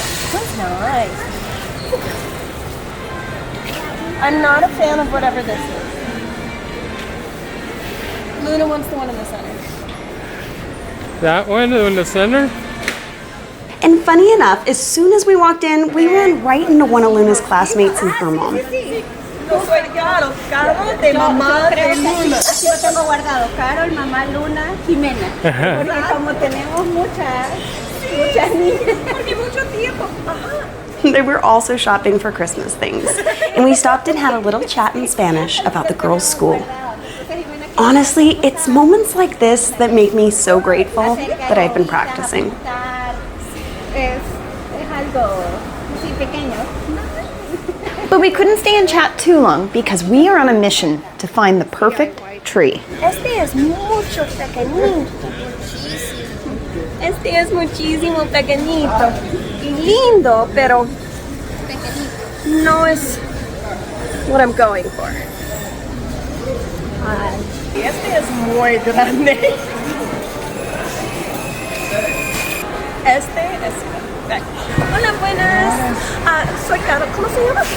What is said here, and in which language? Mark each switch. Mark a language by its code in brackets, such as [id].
[en] This one's nice. I'm not a fan of whatever this is. Luna wants the one in the center. That one in the center? And funny enough, as soon as we walked in, we ran right into one of Luna's classmates and her mom. [es] No soy Carol, Carol de mamá de Luna. Así lo tengo guardado, Carol, mamá Luna, Jimena. Porque como tenemos muchas niñas. Porque mucho tiempo. [en] They were also shopping for Christmas things, and we stopped and had a little chat in Spanish about the girls' school. Honestly, it's moments like this that make me so grateful that I've been practicing. [es] Es algo así pequeño. [en] But we couldn't stay and chat too long because we are on a mission to find the perfect tree. [es] Este es mucho pequeñito. Este es muchísimo pequeñito. Y lindo, pero no es [en] what I'm going for. [es] Este es muy grande. Este es perfecto. Hola, buenas. Soy Carol. ¿Cómo se llama?